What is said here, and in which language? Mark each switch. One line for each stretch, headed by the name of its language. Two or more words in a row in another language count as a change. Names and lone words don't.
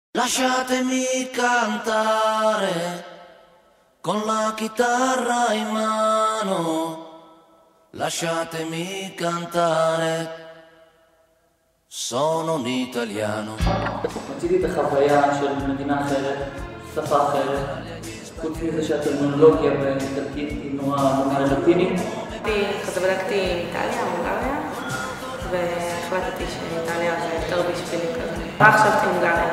Italian: Lasciatemi cantare con la chitarra in mano, lasciatemi cantare, sono un italiano.
Hebrew: רציתי את החוויה של מדינה אחרת, שפה אחרת, חוץ מזה שהטרמינולוגיה באיטלקית היא נורא לטינית. בדקתי איטליה, הונגריה, והחלטתי שאיטליה זה יותר בשבילי כזה. רק חשבתי הונגריה.